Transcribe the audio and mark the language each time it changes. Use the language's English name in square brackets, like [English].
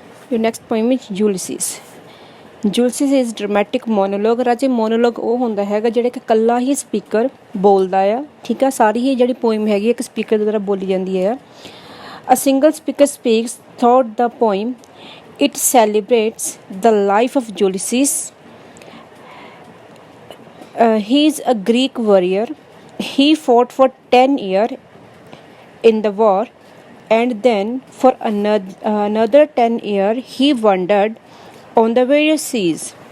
[English] Your next poem is Ulysses. Ulysses is dramatic monologue। [Punjabi] ਰਾਜੇ ਮੋਨੋਲੋਗ ਉਹ ਹੁੰਦਾ ਹੈਗਾ ਜਿਹੜਾ ਕਿ ਇਕੱਲਾ ਹੀ ਸਪੀਕਰ ਬੋਲਦਾ ਆ, ਠੀਕ ਆ। ਸਾਰੀ ਹੀ ਜਿਹੜੀ ਪੋਇਮ ਹੈਗੀ ਇੱਕ ਸਪੀਕਰ ਦੇ ਦੁਆਰਾ ਬੋਲੀ ਜਾਂਦੀ ਹੈ। [English] A single speaker speaks throughout the poem. It celebrates the life of Ulysses. He is a Greek warrior. He fought for 10 years in the war, and then for another 10 years he wandered on the various seas.